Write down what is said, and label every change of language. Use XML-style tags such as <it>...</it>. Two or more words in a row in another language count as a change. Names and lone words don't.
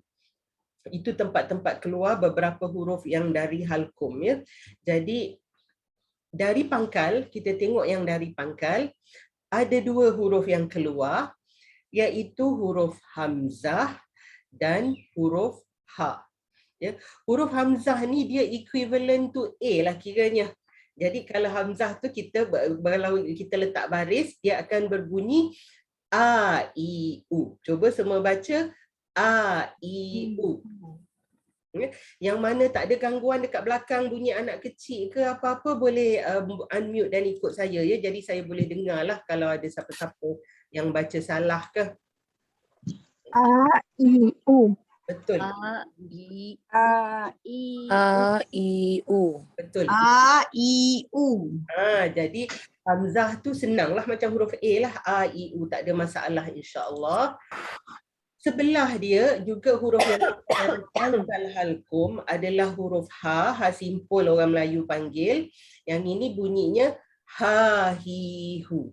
<ms>Itu tempat-tempat keluar beberapa huruf yang dari halkum ya. Jadi dari pangkal, kita tengok yang dari pangkal ada dua huruf yang keluar, iaitu huruf hamzah dan huruf ha. Ya, huruf hamzah ni dia</ms> <en>equivalent to</en> <ms>A lah kiranya. Jadi kalau hamzah tu kalau kita letak baris, dia akan berbunyi A, I, U. Cuba semua baca A, I, U. Yang mana tak ada gangguan dekat belakang bunyi anak kecil ke apa-apa, boleh unmute dan ikut saya ya. Jadi saya boleh dengar lah kalau ada siapa-siapa yang baca salah ke. A, I, U. Betul. A, I, U. Betul. A, I, U. Jadi hamzah tu senanglah macam huruf A lah. A, I, U, tak ada masalah</ms> <ar>إن شاء الله.</ar> <ms>Sebelah dia juga huruf yang pangkal halkum adalah huruf ha, ha simpul orang Melayu panggil. Yang ini bunyinya ha, hi, hu.</ms>